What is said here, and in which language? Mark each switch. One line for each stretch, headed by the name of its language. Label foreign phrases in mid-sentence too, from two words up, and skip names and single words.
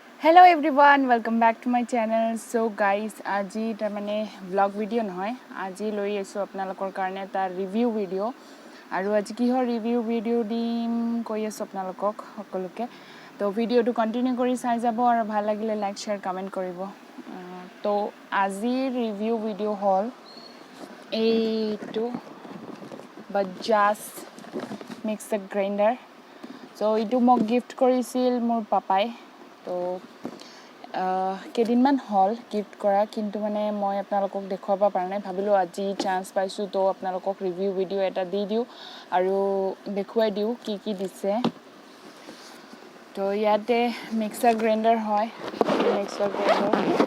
English: Hello everyone, welcome back to my channel. So guys,
Assamese: আজি তাৰমানে
English: vlog video
Assamese: নহয়, আজি লৈ আছো আপোনালোকৰ কাৰণে এটা
English: review video
Assamese: আৰু আজি কিহৰ
English: review video
Assamese: দিম কৈ আছো আপোনালোকক সকলোকে তো ভিডিওটো কন্টিনিউ কৰি চাই যাব আৰু ভাল লাগিলে
English: like share comment
Assamese: কৰিব তো আজি
English: review video
Assamese: হল এইটো
English: bajaj mixer grinder so
Assamese: এইটো মোক গিফট কৰিছিল মোৰ পাপাই তো কেদিনমান হল গিফট কৰা কিন্তু মানে মই আপোনালোকক দেখুৱাব পৰা নাই ভাবিলো আজি চান্স পাইছো তো আপোনালোকক
English: review video
Assamese: এটা দি দিও আৰু দেখুৱাই দিও কি কি দিছে তো ইয়াতে
English: mixer grinder
Assamese: হয়
English: mixer grinder